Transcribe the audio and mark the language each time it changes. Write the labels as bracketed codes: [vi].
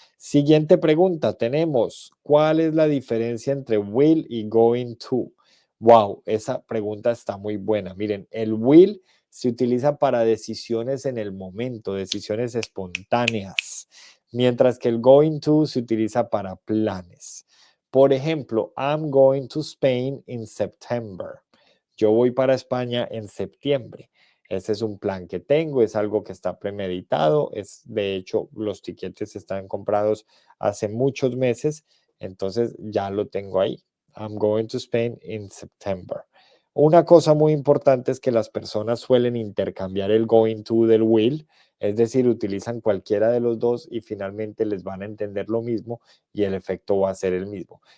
[es] Siguiente pregunta tenemos, ¿cuál es la diferencia entre will y going to? Wow, esa pregunta está muy buena. Miren, el will se utiliza para decisiones en el momento, decisiones espontáneas, mientras que el going to se utiliza para planes. Por ejemplo, [en] I'm going to Spain in September. [es] Yo voy para España en septiembre. Ese es un plan que tengo, es algo que está premeditado, de hecho los tiquetes están comprados hace muchos meses, entonces ya lo tengo ahí. [en] I'm going to Spain in September. [es] Una cosa muy importante es que las personas suelen intercambiar el going to del will, es decir, utilizan cualquiera de los dos y finalmente les van a entender lo mismo y el efecto va a ser el mismo.